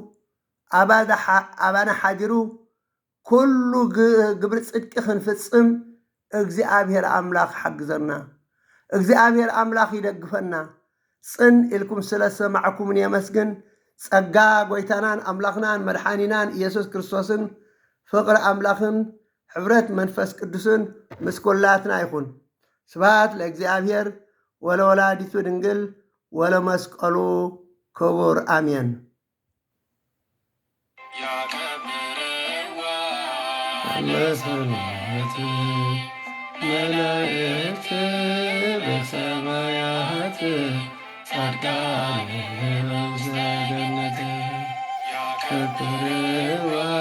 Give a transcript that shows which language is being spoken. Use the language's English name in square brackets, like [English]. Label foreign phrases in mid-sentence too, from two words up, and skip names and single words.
[Tigrinya] ኣባና ሓዲሩ ኩሉ ግብሪ ጽድቂ ክንፍጽም እግዚኣብሔር ኣምላኽ ሓግዘና እግዚኣብሔር ኣምላኽ ይደግፈና ጽን ኢልኩም ስለ ሰማዕኩምን የመስግን ጸጋ ጎይታናን ኣምላኽናን መድሓኒናን ኢየሱስ ክርስቶስን ፍቕሪ ኣምላኽን ሕብረት መንፈስ ቅዱስን ምስ ኩላትና ይኹን [Geez] ስብሐት ለእግዚአብሔር ወለወላዲቱ ድንግል ወለመስቀሉ ክቡር አሜን። [Amharic] መላእክት በሰማያት ጻድቃን በገነት ያከብርዋ